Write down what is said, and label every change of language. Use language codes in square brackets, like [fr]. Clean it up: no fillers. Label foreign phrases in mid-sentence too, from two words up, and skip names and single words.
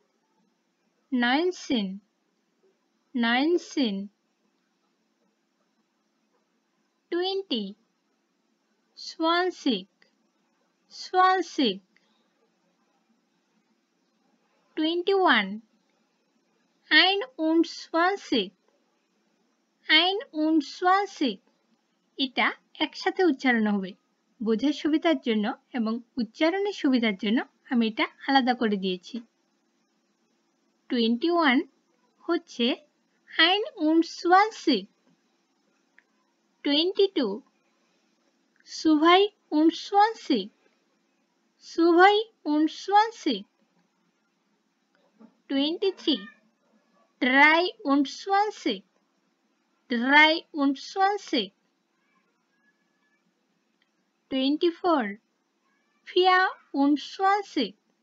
[bn] 20 [de] Zwanzig 21 einundzwanzig [bn] এটা একসাথে উচ্চারণ হবে। বোঝার সুবিধার জন্য এবং উচ্চারণের সুবিধার জন্য আমি এটা আলাদা করে দিয়েছি। [de] 21 হচ্ছে einundzwanzig 22 zweiundzwanzig 23 dreiundzwanzig 24 vierundzwanzig